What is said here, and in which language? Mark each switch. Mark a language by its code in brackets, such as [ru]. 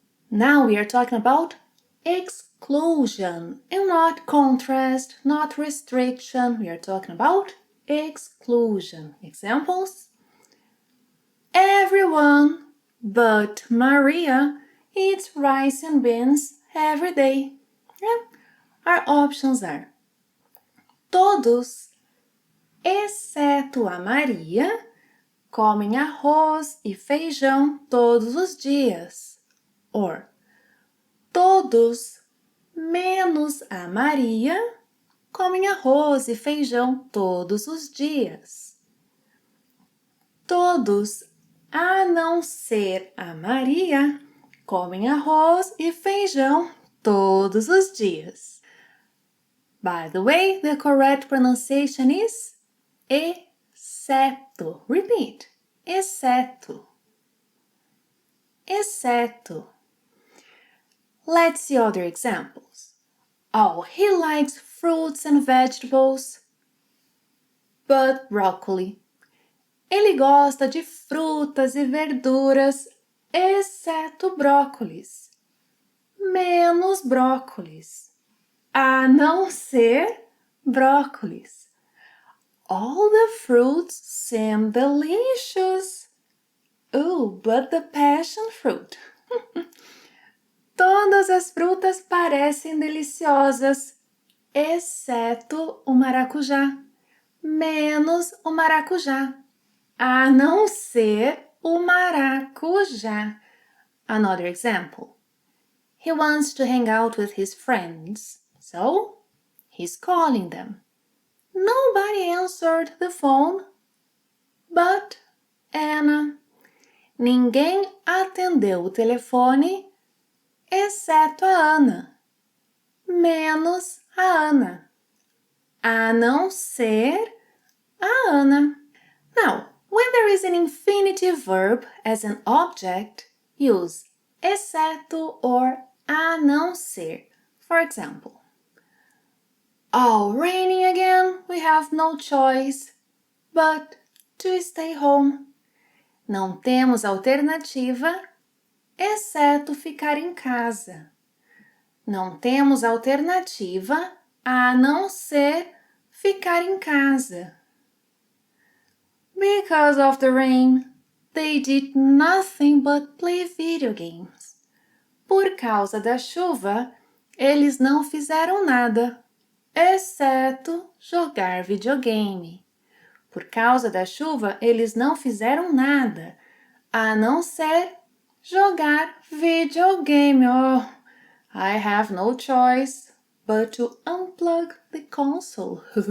[en] Now we are talking about exclusion and not contrast, not restriction. We are talking about exclusion. Examples? Everyone but Maria eats rice and beans every day. Yeah. Our options are [pt] todos, exceto a Maria, comem arroz e feijão todos os dias. Or, todos, menos a Maria, comem arroz e feijão todos os dias. Todos, a não ser a Maria, comem arroz e feijão todos os dias. [en] By the way, the correct pronunciation is exceto. Repeat. [pt] Exceto. Exceto. [en] Let's see other examples. Oh, he likes fruits and vegetables, but broccoli. [pt] Ele gosta de frutas e verduras, exceto brócolis. Menos brócolis. A não ser brócolis. [en] All the fruits seem delicious. Oh, but the passion fruit. [pt] Todas as frutas parecem deliciosas, exceto o maracujá. Menos o maracujá. A não ser o maracujá. [en] Another example. He wants to hang out with his friends, so he's calling them. Nobody answered the phone, but Anna. [pt] Ninguém atendeu o telefone, exceto a Ana. Menos a Ana. A não ser a Ana. [en] Now, when there is an infinitive verb as an object, use exceto or a não ser. For example, oh, raining again, we have no choice but to stay home. [pt] Não temos alternativa, exceto ficar em casa. Não temos alternativa a não ser ficar em casa. [en] Because of the rain, they did nothing but play video games. [pt] Por causa da chuva, eles não fizeram nada, exceto jogar videogame. Por causa da chuva, eles não fizeram nada, a não ser jogar videogame. [en] Oh, I have no choice but to unplug the console.